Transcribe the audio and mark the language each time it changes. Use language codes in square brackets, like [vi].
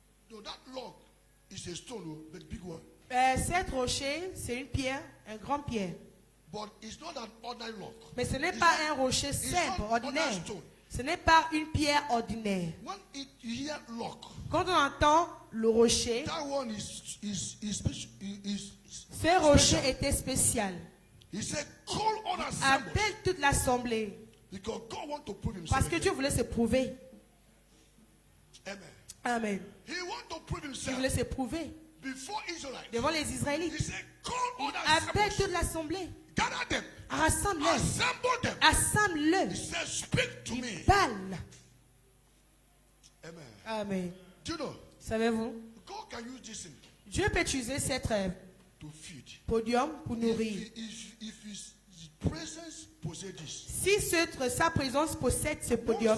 [en] No, that log is a stone, oh, but big one. [fr] Cet rocher, c'est une pierre, une grande pierre. [en] But it's not an ordinary log. [fr] Mais ce n'est [en] It's [fr] pas [en] not- [fr] un rocher [en] it's [fr] simple, [en] not [fr] ordinaire. [en] ordinary stone. [fr] Ce n'est pas une pierre ordinaire. [en] When you hear log, [fr] Quand on entend le rocher, [en] that one is special. [fr] ce rocher était spécial. [en] He said, call on assemblies. [fr] Appelle toute l'assemblée. [en] Because God want to prove himself. [fr] Parce que Dieu voulait se prouver. [en] Amen. [fr] Amen. [en] He want to prove [fr] Il [en] himself [fr] voulait se prouver [en] before Israelites. [fr] devant les [en] He [fr] Israélites. [en] said, call on [fr] Appelle [en] assemblies. [fr] toute l'assemblée. [en] Gather them. [fr] Rassemble-les. [en] Assemble them. [fr] Assemble-le. [en] He said, speak to me. [fr] Parle. [en] Amen. [fr] Amen. [en] Do you know? [fr] Savez-vous, [en] God can use this thing [fr] Dieu peut utiliser cette [en] to feed. [fr] podium pour nourrir. [en] If his presence possess this, [fr] Si sa présence possède ce podium,